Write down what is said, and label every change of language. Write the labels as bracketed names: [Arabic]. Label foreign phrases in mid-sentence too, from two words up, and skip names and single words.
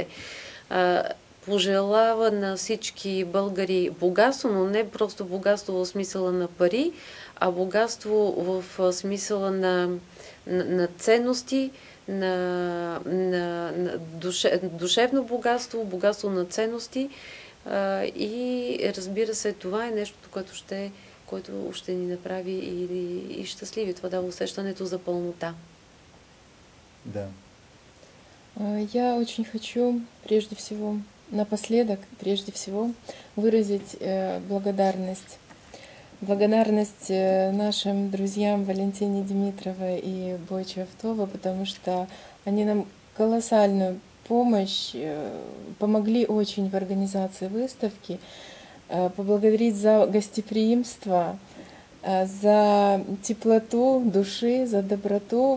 [Bulgarian] Пожелава на всички българи богатство, но не просто богатство в смисъла на пари, а богатство в смисъла на ценности, на душевно богатство, богатство на ценности. И разбира се, това е нещото, което ще ни направи и щастливи. Това дава усещането за пълнота. Да. [Russian] Я очень хочу напоследок, прежде всего, выразить благодарность. Благодарность нашим друзьям Валентине Димитровой и Бойче Автова, потому что они нам колоссальную помощь, помогли очень в организации выставки, поблагодарить за гостеприимство, за теплоту души, за доброту.